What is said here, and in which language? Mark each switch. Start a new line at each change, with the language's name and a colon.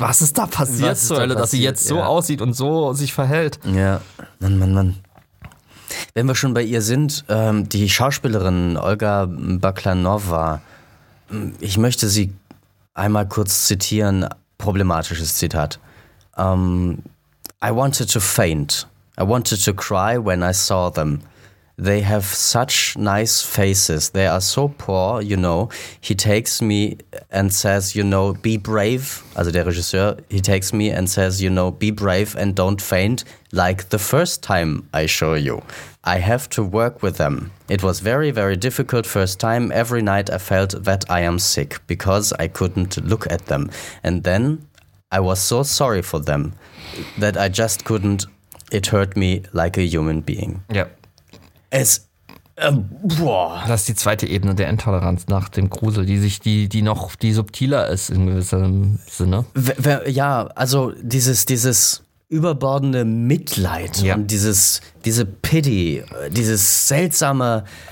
German: Was ist da passiert zur Hölle, dass sie jetzt so aussieht und so sich verhält? Ja, Mann. Wenn wir schon bei ihr sind, die Schauspielerin Olga Baklanova, ich möchte sie einmal kurz zitieren, problematisches Zitat.
English: I wanted to faint. I wanted to cry when I saw them. They have such nice faces. They are so poor, you know. He takes me and says, you know, be brave.
German: Also der Regisseur,
English: he takes me and says, you know, be brave and don't faint like the first time I show you. I have to work with them. It was very, very difficult first time. Every night I felt that I am sick because I couldn't look at them. And then I was so sorry for them that I just couldn't. It hurt me like a human being.
German: Ja. Es, Das ist die zweite Ebene der Intoleranz nach dem Grusel, die subtiler ist in gewissem Sinne. Also dieses überbordende Mitleid und diese Pity, dieses seltsame,